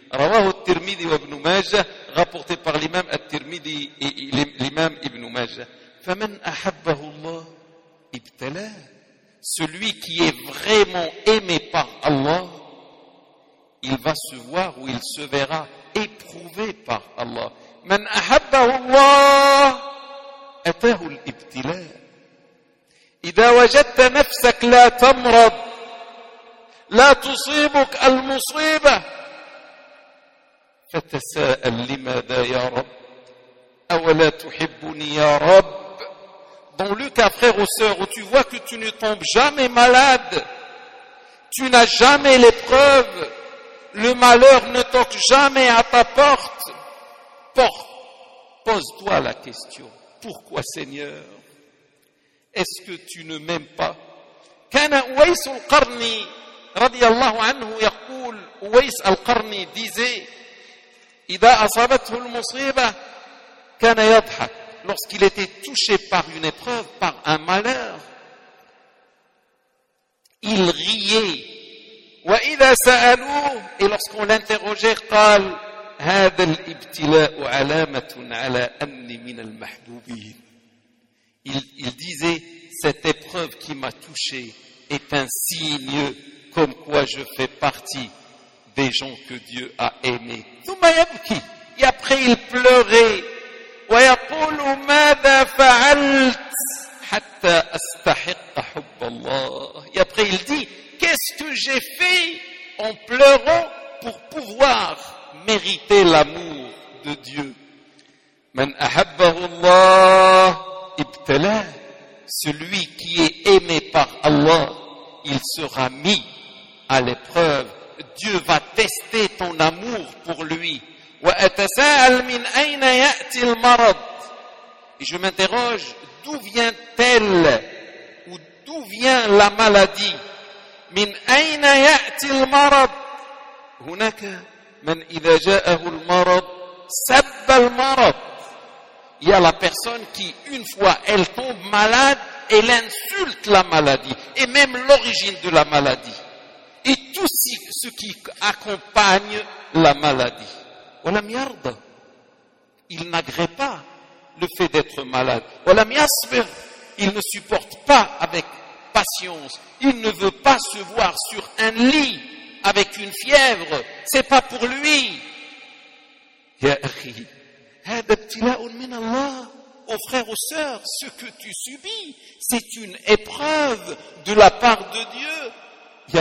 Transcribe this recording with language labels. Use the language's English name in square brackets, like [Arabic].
[Arabic] رواه الترمذي وابن ماجه, [French] rapporté par l'imam al-Tirmidhi et l'imam Ibn Majah. [Arabic] فَمَنْ أَحَبَّهُ اللَّهُ ابْتَلَاهُ. [French] Celui qui est vraiment aimé par Allah, il va se voir ou il se verra éprouvé par Allah. [Arabic] مَنْ أَحَبَّهُ اللَّهُ أتاه الابتلاء. إذا وجدت نفسك لا تمرض, لا تصيبك المصيبة, فتساءل لماذا يا رب, أولا تحبني يا رب. [French] Dans le cas, frère ou sœur, où tu vois que tu ne tombes jamais malade, tu n'as jamais l'épreuve, le malheur ne toque jamais à ta porte, pose-toi la question: pourquoi, Seigneur, est-ce que tu ne m'aimes pas? [Arabic] كان أويس القرني رضي الله عنه يقول, أويس القرني disait, إذا أصابته المصيبة كان يضحك. [French] Lorsqu'il était touché par une épreuve, par un malheur, il riait. [Arabic] وإذا سألوه, [French] et lorsqu'on l'interrogeait, [Arabic] قال هذا الابتلاء علامة على أني من المحبوبين. [French] Il disait, cette épreuve qui m'a touché est un signe comme quoi je fais partie des gens que Dieu a aimés. [Arabic] ثم يبكي. [French] Et après il pleurait. [Arabic] ويقول ماذا فعلت حتى أستحق حب الله. [French] Et après il dit, qu'est-ce que j'ai fait en pleurant pour pouvoir mériter l'amour de Dieu. [Arabic] من أحبه الله ابتلاه. [French] Celui qui est aimé par Allah, il sera mis à l'épreuve. Dieu va tester ton amour pour lui. [Arabic] وأتساءل من أين يأتي المرض. [French] Et je m'interroge, d'où vient-elle ou d'où vient la maladie? [Arabic] من أين يأتي المرض. هناك من إذا جاءه المرض سب المرض. [French] Il y a la personne qui, une fois elle tombe malade, elle insulte la maladie et même l'origine de la maladie et tout ce qui accompagne la maladie. [Arabic] ولم يرضى. [French] Il n'agrée pas le fait d'être malade. [Arabic] ولم يصبر. [French] Il ne supporte pas avec patience. Il ne veut pas se voir sur un lit avec une fièvre, c'est pas pour lui. [Arabic] يا أخي, هذا ابتلاء من الله. [French] Oh frère ou sœur, ce que tu subis, c'est une épreuve de la part de Dieu.